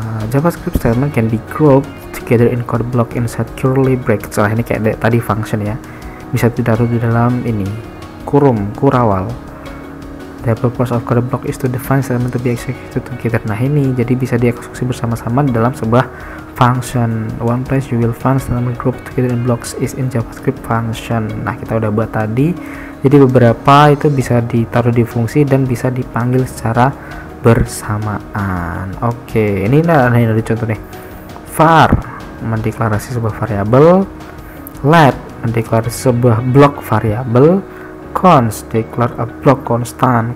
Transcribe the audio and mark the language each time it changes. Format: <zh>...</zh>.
<en>JavaScript statement can be grouped together in code block inside curly brackets.</en> <id>Ini kayak tadi function ya, bisa ditaruh di dalam ini kurawal.</id> <en>The purpose of code block is to define statement to be executed together.</en> <id>Nah ini jadi bisa dieksekusi bersama-sama dalam sebuah function.</id> <en>One place you will find statement group together in blocks is in JavaScript function.</en> <id>Nah kita udah buat tadi, jadi beberapa itu bisa ditaruh di fungsi dan bisa dipanggil secara bersamaan. Oke, ini ada contoh nih. Var mendeklarasi sebuah variabel, let mendeklarasi sebuah blok variabel,</id> <en>const declare a block constant.</en>